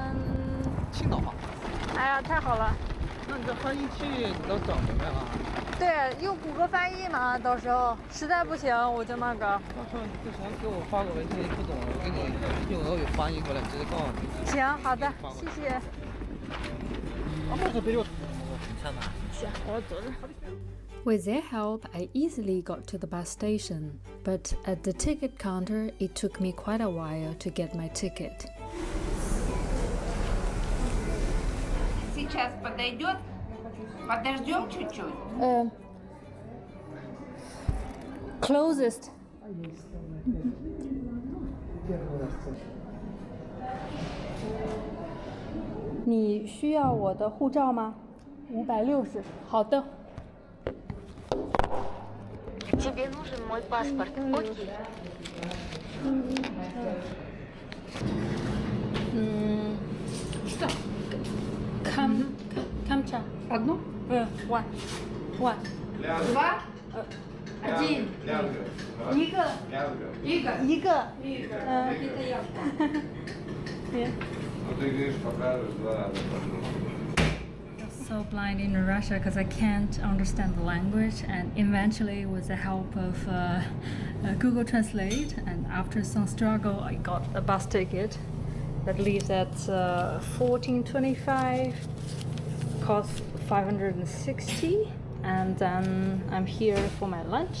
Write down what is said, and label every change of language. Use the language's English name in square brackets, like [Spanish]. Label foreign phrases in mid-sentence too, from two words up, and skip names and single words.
[Chinese] 青岛话。哎呀，太好了！那你这翻译器你都整明白了？对，用谷歌翻译嘛，到时候实在不行我就那个。到时候你之前给我发个文件，不懂我给你用俄语翻译过来，直接告诉你。行，好的，谢谢。 [English] With their help, I easily got to the bus station, but at the ticket counter, it took me quite a while to get my ticket. [Russian] Сейчас подойдет. Подождем чуть-чуть. [English] Closest. [Chinese] 你需要我的护照吗？560。好的。 [Russian] Тебе нужен мой паспорт. Окей. Что? Камча. Одну? [English] One. [Russian] Два? Один. [Chinese] 一个。 [Russian] Это я. [English] So blind in Russia because I can't understand the language, and eventually with the help of Google Translate and after some struggle I got a bus ticket that leaves at 14:25, costs 560, and then I'm here for my lunch.